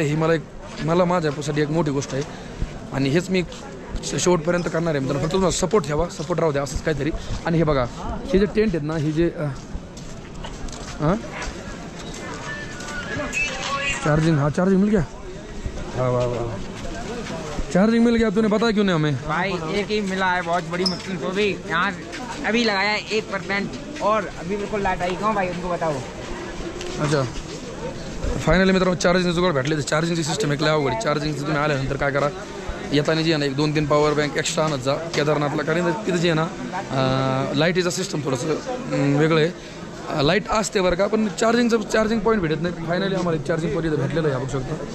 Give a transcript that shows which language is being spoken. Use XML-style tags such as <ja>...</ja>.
<mr>ही मला माझ्यासाठी एक मोठी गोष्ट आहे. आणि हेच मी शेवटपर्यंत करणार आहे मित्रांनो. फक्त तुम्हाला सपोर्ट ठेवा सपोर्ट राहू द्या असंच काहीतरी. आणि हे बघा हे जे टेंट आहेत ना हे जे चार्जिंग</mr> <hi>मिल गया. वाह चार्जिंग मिल गया. तूने बताया क्यों नहीं हमें? भाई एक ही मिला है बहुत बड़ी मुश्किल को भी. यहाँ अभी लगाया है 1% और अभी बिल्कुल लाइट आई. क्यों भाई उनको बताओ.</hi> <mr>अच्छा फायनली मित्रांनो चार्जिंग जुगाड भेटले. चार्जिंगची सिस्टम एक लय अवघड. चार्जिंगचं तुम्ही आल्यानंतर काय करा येताना जे आहे ना 1-2-3 पॉवर बँक एक्स्ट्रा आणत जा केदारनाथला. कारण तिथं जे आहे ना लाईटीचा सिस्टम थोडंसं वेगळं आहे. लाईट असते बरं का पण चार्जिंग पॉईंट भेटत नाही. फायनली आम्हाला एक चार्जिंग पॉईंट भेटलेलं आहे बघू शकतो.</mr>